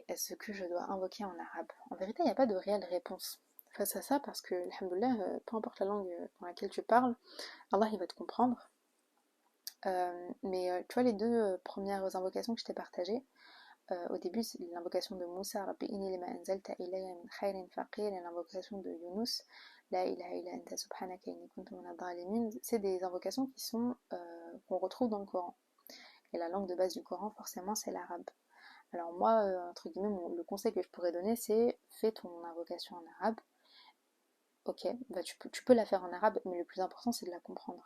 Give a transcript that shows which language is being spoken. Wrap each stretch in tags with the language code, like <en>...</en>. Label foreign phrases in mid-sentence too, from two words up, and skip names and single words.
<fr>Est-ce que je dois invoquer en arabe? En vérité, il n'y a pas de réelle réponse face à ça parce que, alhamdoulilah, peu importe la langue dans laquelle tu parles, Allah il va te comprendre. Mais tu vois, les deux premières invocations que je t'ai partagées, au début, c'est l'invocation de Moussa,</fr> <ar>رب إني لما أنزلت إلي من خير فقير,</ar> <fr>et l'invocation de Yunus,</fr> <ar>لا إله إلا أنت سبحانك إني كنت من الظالمين.</ar> <fr>C'est des invocations qui sont qu'on retrouve dans le Coran. Et la langue de base du Coran, forcément, c'est l'arabe. Alors moi, entre guillemets, le conseil que je pourrais donner, c'est fais ton invocation en arabe. Ok, bah tu peux la faire en arabe, mais le plus important, c'est de la comprendre.</fr>